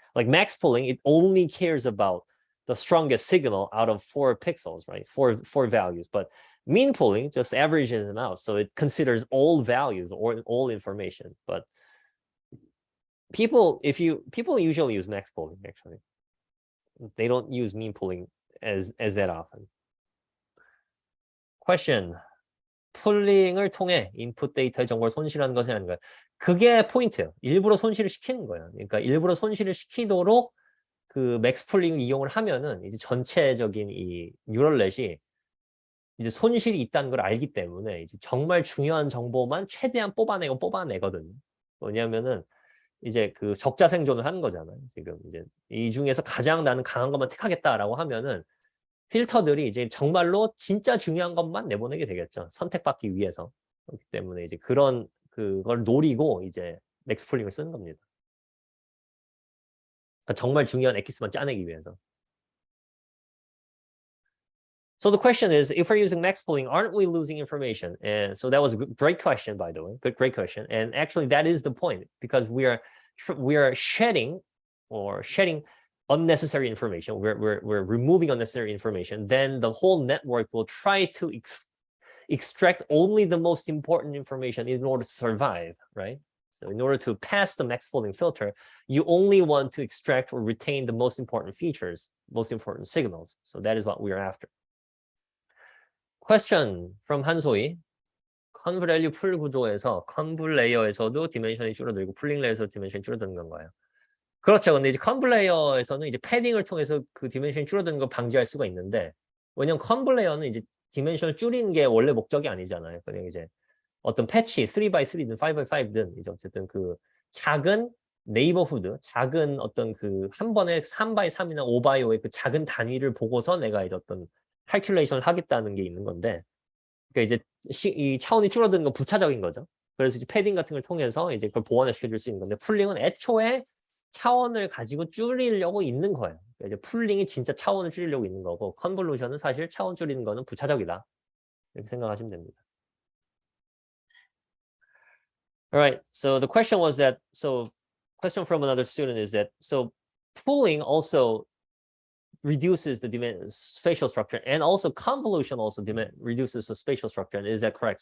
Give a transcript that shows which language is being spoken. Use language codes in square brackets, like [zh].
[en] Like max pooling, it only cares about the strongest signal out of 4 pixels, right? Four values. But mean pooling just averages them out. So it considers all values or all information. But people usually use max pooling, actually. They don't use mean pooling as that often. Question. [ko] 풀링을 통해 인풋 데이터의 정보를 손실하는 것이 아닌가요? 그게 포인트예요. 일부러 손실을 시키는 거예요. 그러니까 일부러 손실을 시키도록 그 맥스 풀링을 이용을 하면은 이제 전체적인 이 뉴럴넷이 이제 손실이 있다는 걸 알기 때문에 이제 정말 중요한 정보만 최대한 뽑아내거든요. 뭐냐면은 이제 그 적자 생존을 하는 거잖아요. 지금 이제 이 중에서 가장 나는 강한 것만 택하겠다라고 하면은 필터들이 이제 정말로 진짜 중요한 것만 내보내게 되겠죠. 선택받기 위해서. 그렇기 때문에 이제 그걸 노리고 이제 맥스 풀링을 쓰는 겁니다. 그러니까 정말 중요한 엑기스만 짜내기 위해서. [en] So the question is, if we're using max pooling, aren't we losing information? And so that was a great question, by the way. Great question. And actually, that is the point, because we are shedding unnecessary information. We're removing unnecessary information. Then the whole network will try to extract only the most important information in order to survive, right? So in order to pass the max pooling filter, you only want to extract or retain the most important features, most important signals. So that is what we are after. Question from 한소희. [ko] 컨브렐류 풀 구조에서 컨블 레이어에서도 디멘션이 줄어들고 풀링 레이어에서 디멘션이 줄어드는 건가요? 그렇죠. 근데 이제 컨블 레이어에서는 이제 패딩을 통해서 그 디멘션이 줄어드는 걸 방지할 수가 있는데, 왜냐면 컨블 레이어는 이제 디멘션을 줄이는 게 원래 목적이 아니잖아요. 그냥 이제 어떤 패치 3x3든 5x5든 이제 어쨌든 그 작은 네이버후드, 작은 어떤 그 한 번에 3x3이나 5x5의 그 작은 단위를 보고서 내가 이제 어떤 칼큘레이션을 하겠다는 게 있는 건데, 그러니까 이제 이 차원이 줄어드는 건 부차적인 거죠. 그래서 이제 패딩 같은 걸 통해서 이제 그걸 보완을 시켜줄 수 있는 건데, 풀링은 애초에 차원을 가지고 줄이려고 있는 거예요. 그러니까 이제 풀링이 진짜 차원을 줄이려고 있는 거고, 컨볼루션은 사실 차원 줄이는 거는 부차적이다. 이렇게 생각하시면 됩니다. [en] All right. So the question was that, question from another student is that, so pooling also reduces the spatial structure, and also convolution also reduces the spatial structure. And is that correct?